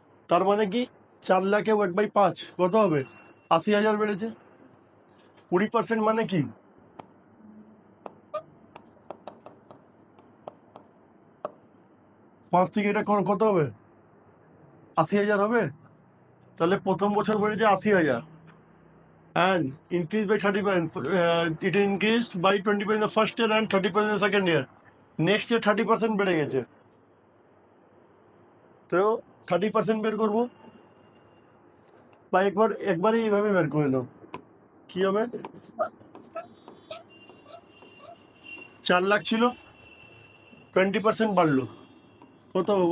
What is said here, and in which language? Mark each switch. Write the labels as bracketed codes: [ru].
[bn] তার মানে কি 4 লাখে 1/5 কত হবে? 80,000 বেড়েছে। 20% মানে কি? 5 থেকে এটা কত হবে? 80,000 হবে। তাহলে প্রথম বছর বেড়েছে 80,000, [en] and increased by 30%. It increased by 20% in the first year and 30% in the second year. [bn] Next year 30% বেড়ে গেছে, তো 30% বের করবো, বা একবারে এইভাবে বের করে নাও। কি হবে? 4 লাখ ছিল, 20% বাড়লো, কত হবে?